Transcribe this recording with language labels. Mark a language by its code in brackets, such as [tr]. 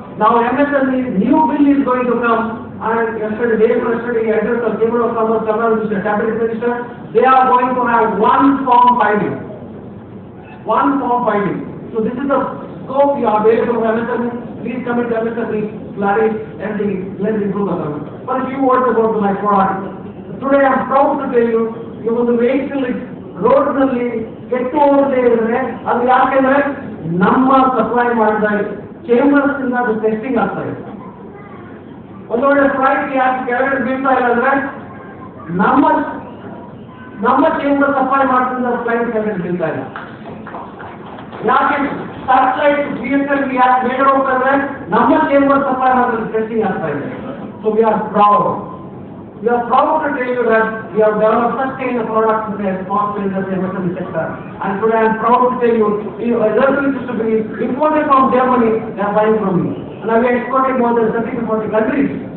[en] Now MSME new bill is going to come, and yesterday address of Chamber of Commerce, Mr. Cabinet Minister, they are going to have one form filing. So this is the scope you are available for MSME. Please commit to MSME, Clarice, and let's improve the government. But a few words about my product. Today I am proud to tell you, [kn] ಒಂದು vehicle road ನಲ್ಲಿ ಕೆಟ್ಟು ಹೋಗದೆ ಇದ್ರೆ ಅದು ಯಾಕೆಂದ್ರೆ ನಮ್ಮ supply ಮಾಡಿದ chambers ಇಂದ ಅದು ಟೆಸ್ಟಿಂಗ್ ಆಗ್ತಾ ಇದೆ. ಒಂದು ಒಳ್ಳೆ ಫ್ಲೈಟ್ ಯಾಕೆ ಕೆಳಗಡೆ ಬೀಳ್ತಾ ಇಲ್ಲ ಅಂದ್ರೆ ನಮ್ಮ ಚೇಂಬರ್ ಸಪ್ಲೈ ಮಾಡ್ತಿದ್ದ ಫ್ಲೈಟ್ ಕೆಳಗಡೆ ಬೀಳ್ತಾ ಇಲ್ಲ. ಯಾಕೆ ಸ್ಯಾಟಲೈಟ್ GSL ಯಾಕೆ ಮೇಲೆ ಹೋಗ್ತಂದ್ರೆ ನಮ್ಮ ಚೇಂಬರ್ ಸಪ್ಲೈ ಮಾಡೋದು ಟೆಸ್ಟಿಂಗ್ ಆಗ್ತಾ ಇದೆ. [en] So we are proud to tell you that we have developed such kind of products in the small industry MSME sector, and today I am proud to tell you, everything is to be imported from Germany, they are buying from me, and we are exporting more than 30 to 40 countries.